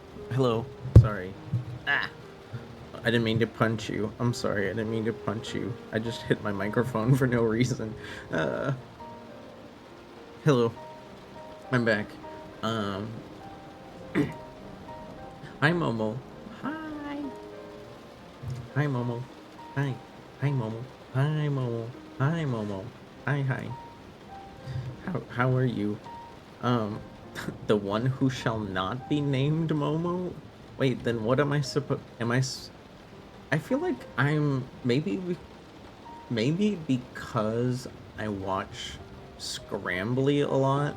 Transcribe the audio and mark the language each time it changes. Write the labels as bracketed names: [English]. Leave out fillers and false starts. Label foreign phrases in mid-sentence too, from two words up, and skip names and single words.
[English] Hello. Sorry. Ah. I didn't mean to punch you. I'm sorry. I didn't mean to punch you. I just hit my microphone for no reason. Uh. Hello. I'm back. Um. Hi, Momo. Hi. Hi, Momo. Hi. Hi, Momo. Hi, Momo. Hi, Momo. Hi, hi. How are you? Um, the one who shall not be named Momo? Wait, then what am I supposed? I feel like I'm maybe because I watch Scrambly a lot.